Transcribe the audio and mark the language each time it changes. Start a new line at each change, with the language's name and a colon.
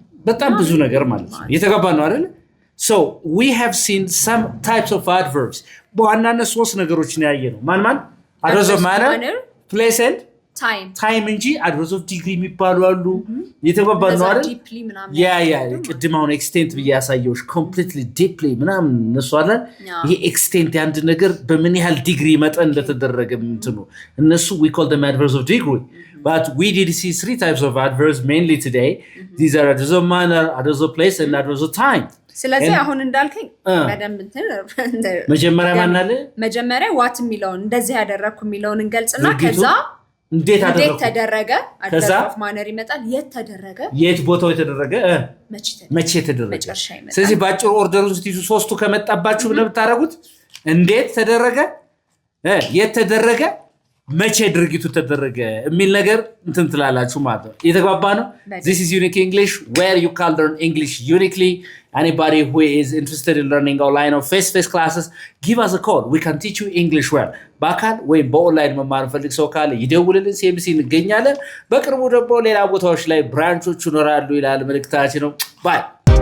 Amharic: በጣም ብዙ ነገር ማለት ነው። እየተገባ ነው አይደል?
English: So we have seen some types of adverbs.
Amharic: በዋናነት ሶስት ነገሮችን ያየ ነው። ማን
English: adverbs of manner, place and time
Amharic: እንጂ
English: adverbs of degree
Amharic: የሚባሉ አሉ። እየተገባ ነው አይደል? ያ ቅድም አሁን extent ብዬ ያሳየውሽ completely deeply ምናምን እነሱ አለ። ይሄ extent አንድ ነገር በምን ያህል ዲግሪ መጠን እንደተደረገ እንትኑ እነሱ
English: we call them adverbs of degree. But we did see three types of adverbs mainly today. These are adverbs of manner, adverbs of place and adverbs of time.
Amharic: ስለዚህ አሁን እንዳልከኝ በደንብ መጀመሪያ ማናለ መጀመሪያ ዋት የሚለውን እንደዚህ ያደረኩ የሚለውን እንገልጽና ከዛ እንዴት ተደረገ adverb of manner ይመጣል። የት ተደረገ፣ የት ቦታው የተደረገ፣ መቼ ተደረገ። ስለዚህ ባጭሩ ኦርደሩን ስትይዙ ሶስቱ ከመጣባችሁ ነው የምታረጉት። እንዴት ተደረገ፣ የት ተደረገ፣ መቼ ድርጊቱ ተደረገ የሚል ነገር እንትን ትላላችሁ ማለት ነው። እየተግባባ ነው።
English: This is Unique English, where you can learn English uniquely. Anybody who is interested in learning online or face-to-face classes, give us a call. We can teach you English well.
Amharic: በአካል ወይም በኦንላይን መማር ፈልግ ሰው ካለ ይደውልልን። CMC እንገኛለን። በቅርቡ ደግሞ ሌላ ቦታዎች ላይ ብራንቾች ይኖራሉ ይላል መልእክታችን ነው። ባይ